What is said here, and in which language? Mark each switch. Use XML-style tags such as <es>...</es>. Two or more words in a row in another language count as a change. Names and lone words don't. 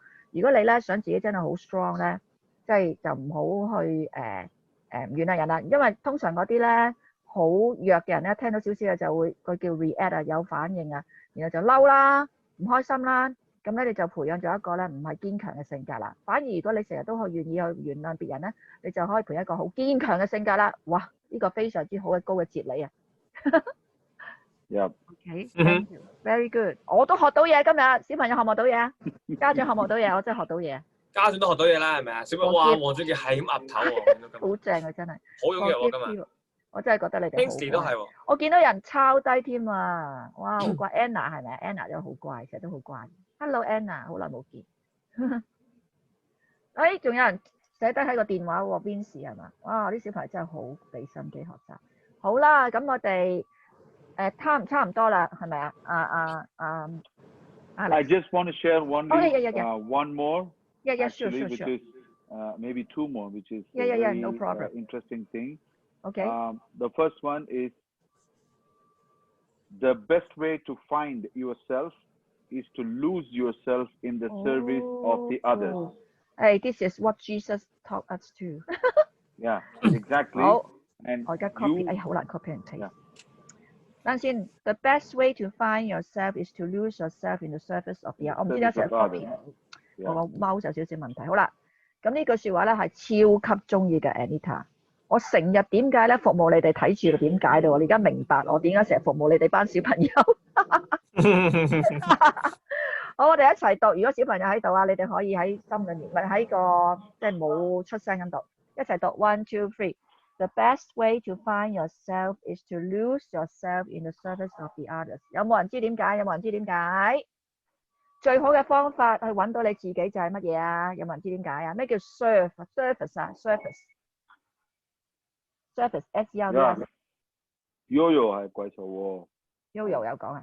<yue>如果你咧想自己真係好 strong 咧，即係就唔好去唔原諒人啦，因為通常嗰啲咧好弱嘅人咧，聽到少少嘢就會佢叫 react 啊，有反應啊，然後就嬲啦，唔開心啦，咁咧你就培養咗一個咧唔係堅強嘅性格啦。反而如果你成日都去願意去原諒別人咧，你就可以培養一個好堅強嘅性格啦。哇！呢個非常之好嘅高嘅哲理啊！</yue> <en>Yeah. OK, thank you, very good。</en> <yue>我都學到嘢今日，小朋友學唔學到嘢啊？家長學唔學到嘢？我真係學到嘢。家長都學到嘢啦，係咪啊？小朋友哇，黃俊傑係咁岌頭喎，好正啊！真係好踴躍喎今日。我真係覺得你哋好 Kingsley 都係喎。我見到人抄低添啊！哇，好乖 Anna 係咪啊 ？Anna 都好乖，成日都好乖。Hello Anna，好耐冇見。哎，仲有人寫低喺個電話喎 Vincy 係嘛？哇！啲小朋友真係好俾心機學習。好啦，咁我哋差唔多啦，係咪啊</yue> <en>I just want to share one more. Yeah, actually, sure. Which is maybe two more, which is Yeah, no problem. Interesting thing. Okay. The first one is the best way to find yourself is to lose yourself in the service of the others. Hey, this is what Jesus taught us too. Yeah, exactly.</en> <yue>好，</yue> <en>And</en> <yue>我而家 copy， 好難</yue> <en>copy and paste。</en> <yue>等陣先 ，</yue> <en>the best way to find yourself is to lose yourself in the service of the other。</en> <yue>我唔知點解成日 copy， 我個 mouse 有少少問題。好啦，咁呢句説話咧係超級中意嘅 Anita。我成日點解咧服務你哋睇住點解到？我而家明白我點解成日服務你哋班小朋友。好，我哋一齊讀。如果小朋友喺度啊，你哋可以喺心裏面，咪喺個即係冇出聲咁讀，一齊讀</yue> <en>one two three。The best way to find yourself is to lose yourself in the service of the others。</en> <yue>有冇人知點解？有冇人知點解？最好嘅方法去揾到你自己就係乜嘢啊？有冇人知點解啊？咩叫 service 啊 ？service S-E-R-V-I-C。Yoyo 係貴數喎。 Yoyo 有講啊？</yue>